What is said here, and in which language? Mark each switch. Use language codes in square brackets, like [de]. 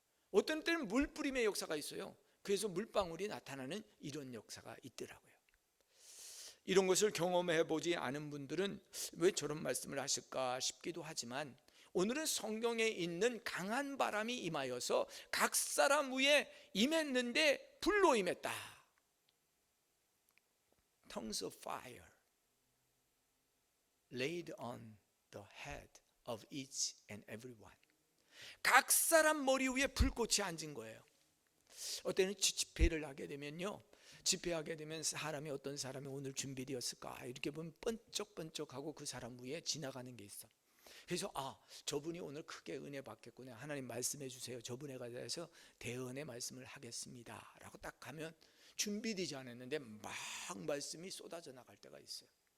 [ko] 어떤 때는 물뿌림의 역사가 있어요. 그래서 물방울이 나타나는 이런 역사가 있더라고요. 이런 것을 경험해 보지 않은 분들은 왜 저런 말씀을 하실까 싶기도 하지만, 오늘은 성경에 있는 강한 바람이 임하여서 각 사람 위에 임했는데 불로 임했다. [en] Tongues of fire laid on the head of each and every one. [ko] 각 사람 머리 위에 불꽃이 앉은 거예요. 어때는 집회를 하게 되면요, 집회하게 되면 사람이, 어떤 사람이 오늘 준비되었을까 이렇게 보면 번쩍번쩍하고 그 사람 위에 지나가는 게 있어. 그래서 저분이 오늘 크게 은혜 받겠구나, 하나님 말씀해 주세요, 저분에 관해서 대언의 말씀을 하겠습니다 라고 딱 가면 준비되지 않았는데 막 말씀이 쏟아져 나갈 때가 있어요.